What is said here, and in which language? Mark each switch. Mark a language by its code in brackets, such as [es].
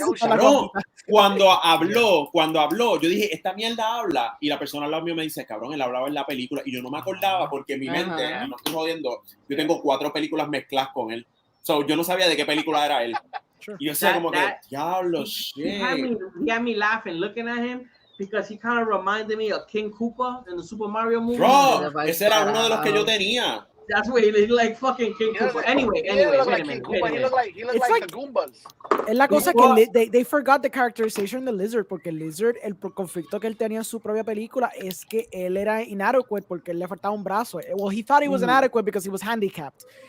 [es] Cabrón, cuando habló, yo dije, esta mierda habla, y la persona al lado mío me dice, cabrón, él hablaba en la película, y yo no me acordaba, porque en mi mente, Ajá. no estoy jodiendo, yo tengo 4 películas mezcladas con él. So, yo no sabía de qué película era él. Y yo decía como que, diablo, [en] He had me laughing looking at him because he kind of reminded me of King Koopa in the Super Mario movie. [es] Bro, ese era uno de los que yo tenía. [en] That's what he looked like, fucking King Koopa. Anyway, He didn't look wait like a King minute. Koopa. He looked like the Goombas. [es] Es la cosa que [en] they forgot the characterization [es] de Lizard, porque Lizard, el conflicto que él tenía en su propia película es que él era inadequate porque él le faltaba un brazo. [en] Well, he thought he was inadequate because he was handicapped.